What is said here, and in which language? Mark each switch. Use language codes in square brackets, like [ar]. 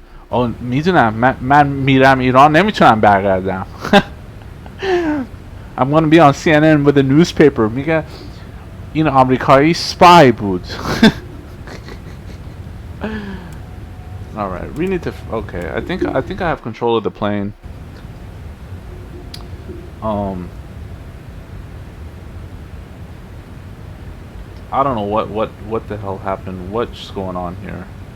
[fa] Oh, میدونم من میرم ایران نمیتونم برگردم. [en] I'm gonna be on CNN with a newspaper. [fa] میگه این آمریکایی [en] spy [fa] بود. [en] Alright, we need to. Okay, I think I have control of the plane. I don't know what the hell happened. What's going on here?